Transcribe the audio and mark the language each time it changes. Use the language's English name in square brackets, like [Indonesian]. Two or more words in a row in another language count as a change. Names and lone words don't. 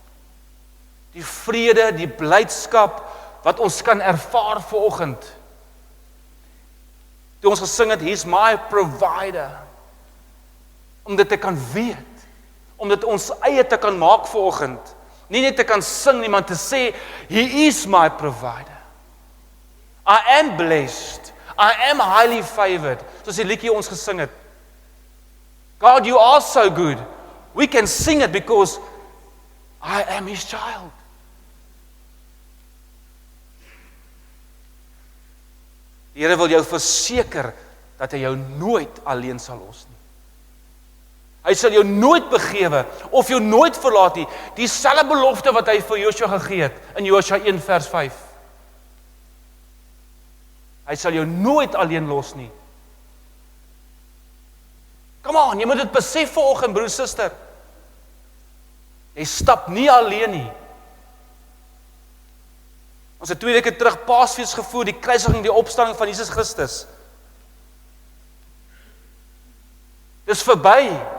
[Afrikaans] Die vrede, die blydskap wat ons kan ervaar vanoggend. Toe ons gesing het, [English] He's my provider. [Afrikaans] Om dit te kan weet, om dit ons eie te kan maak vanoggend. Nie net te kan sing nie, maar te sê, [English] He is my provider. I am blessed. I am highly favored. [Afrikaans] Soos die liedjie ons gesing het. [English] God, you are so good. We can sing it because I am His child. [Afrikaans] Die Here wil jou verseker dat hy jou nooit alleen sal los nie. Hy sal jou nooit begewe of jou nooit verlaat nie. Dieselfde belofte wat hy vir Joshua gegee het in Joshua 1 vers 5. Hy sal jou nooit alleen los nie. [English] Come on, [Afrikaans] jy moet dit besef vanoggend, broer, suster. Jy stap nie alleen nie. Ons het 2 weke terug Paasfees gevoer, die kruisiging, die opstanding van Jesus Christus. Dis verby.